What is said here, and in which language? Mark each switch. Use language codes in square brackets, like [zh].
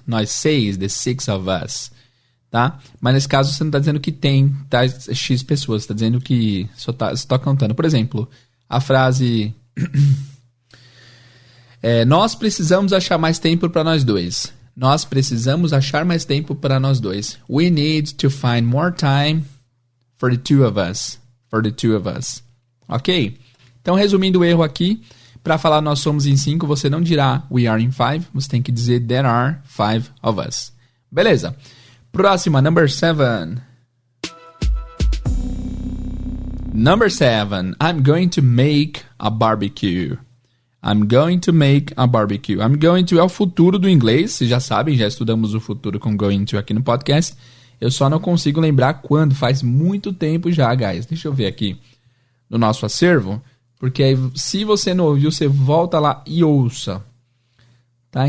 [pt] Nós 6, [en] the 6 of us. Tá? [pt] Mas nesse caso você não está dizendo que tem tais X pessoas. Você está dizendo que só está contando. Por exemplo, a frase... nós precisamos achar mais tempo para nós dois. Nós precisamos achar mais tempo para nós dois. [en] We need to find more time for the two of us. For the two of us. Ok? [pt] Então, resumindo o erro aqui, para falar nós somos em 5, você não dirá [en] we are in 5. [pt] Você tem que dizer [en] there are 5 of us. [pt] Beleza. Próxima, number 7. [en] Number 7. I'm going to make a barbecue. I'm going to make a barbecue. I'm going to [pt] é o futuro do inglês. Vocês já sabem, já estudamos o futuro com going to aqui no podcast. Eu só não consigo lembrar quando. Faz muito tempo já, guys. Deixa eu ver aqui no nosso acervo. Porque aí, se você não ouviu, você volta lá e ouça. Tá?